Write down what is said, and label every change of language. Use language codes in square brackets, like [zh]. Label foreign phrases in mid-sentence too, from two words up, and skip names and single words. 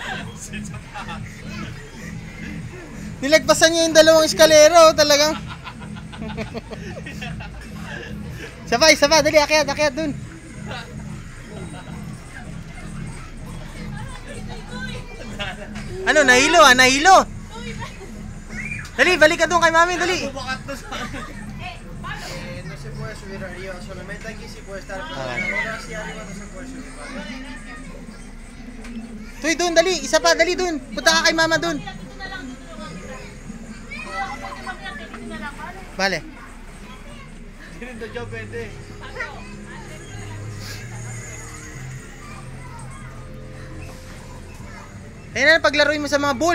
[tl] Nilagpasan niya yung dalawang eskalero, talagang. Isa pa, dali, akyat dun. Ano, nahilo. Dali, balik ka dun kay mami, dali. [es] No se puede subir arriba, solamente aquí sí puede estar. Ahora sí arriba no se puede subir. [tl] Tuy, dun, dali, isa pa, dali dun. Punta ka kay mama dun. Vale. Dito dyan pwede. Ayun na, paglaruin mo sa mga ball.